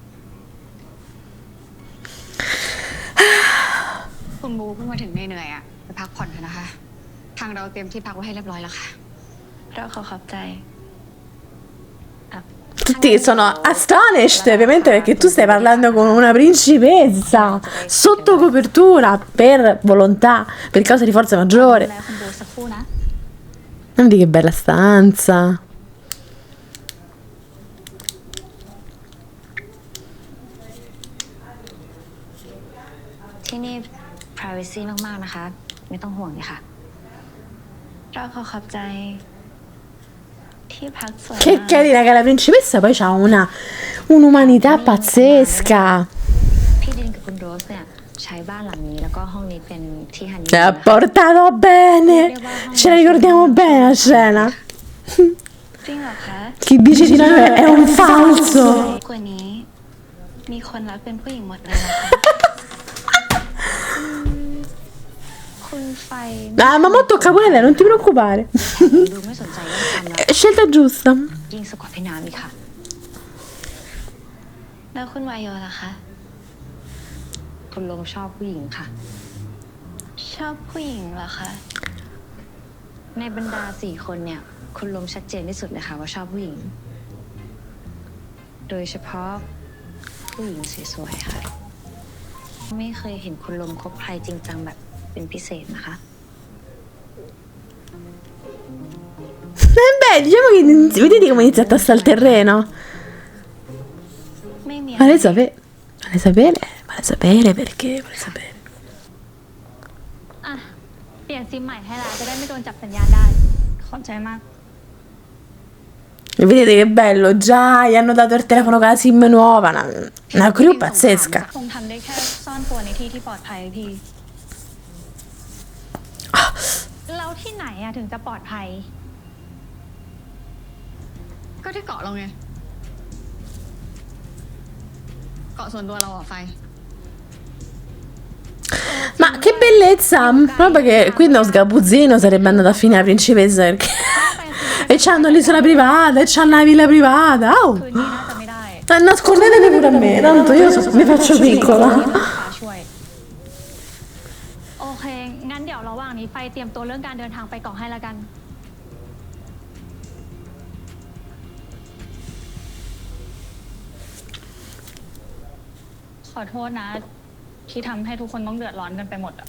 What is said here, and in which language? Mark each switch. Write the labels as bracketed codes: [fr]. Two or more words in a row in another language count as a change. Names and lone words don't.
[th] คุณบูเพิ่งมาถึงเหนื่อยๆอ่ะไปพักผ่อนเถอะนะคะ ทางเราเตรียมที่พักไว้ให้เรียบร้อยแล้วค่ะ เราขอขอบใจ [it] Tutti sono astonished, ovviamente, perché tu stai parlando con una principessa sotto copertura per volontà, per causa di forza [th] ดู [it] maggiore. [th] แลคุณบลูสักครู่นะ [it] Non di che bella stanza. [th] ที่นี่ privacy มากๆนะคะ ไม่ต้องห่วงเลยค่ะ เราขอขอบใจ ที่พักสวย [it] Che carina che la principessa poi ha un'umanità pazzesca. [th] พี่ดินกับคุณโรสเนี่ยใช้บ้านหลังนี้แล้วก็ห้องนี้เป็นที่ฮันนี [it] Le ha portato bene. Ce la ricordiamo bene la scena. [th] จริงเหรอคะ [it] Chi dice di no è un falso. [th] กว่านี้ มีคนรักเป็นผู้หญิงหมดเลยนะคะ คุณไฟ [it] Ah, ma mo tocca pure lei, non ti preoccupare. [th] ดูไม่สนใจเรื่องความรัก [it] Scelta giusta. [th] ยิ่งสกว่าพี่น้ำอีกค่ะ แล้วคุณวายโยล่ะคะ คุณลงชอบผู้หญิงค่ะ ชอบผู้หญิงเหรอคะ ในบรรดา4 คนเนี่ย คุณลงชัดเจนที่สุดเลยค่ะว่าชอบผู้หญิง โดยเฉพาะผู้หญิงสวยๆค่ะ ไม่เคยเห็นคุณลงคบใครจริงจังแบบเป็นพิเศษนะคะ [it] Beh, diciamo che vedete come inizia a tastare il terreno. [th] ไม่มี [it] Vuole sapere, vuole sapere perché, vuole sapere. [th] อ่ะ เปลี่ยนซิมใหม่ให้แล้วจะได้ไม่โดนจับสัญญาณได้ ขอบใจมาก [it] E vedete che bello, già gli hanno dato il telefono con la SIM nuova, una crew pazzesca. [th] คงทำได้แค่ซ่อนตัวในที่ที่ปลอดภัยพี่แล้วที่ไหนอะถึงจะปลอดภัย ก็ที่เกาะเราไง เกาะส่วนตัวเราอะไฟ [it] Ma che bellezza! Proprio che qui uno sgabuzzino sarebbe andato a finire la principessa perché... E c'hanno l'isola privata, e c'hanno la villa privata. Oh. [th] คืนนี้น่าจะไม่ได้ [it] Nascondetemi pure a me, tanto io mi faccio piccola. [th] ฟ้าช่วย โอเค งั้นเดี๋ยวระหว่างนี้ไฟเตรียมตัวเรื่องการเดินทางไปเกาะให้ละกัน ขอโทษนะ ที่ทำให้ทุกคนต้องเดือดร้อนกันไปหมดอะ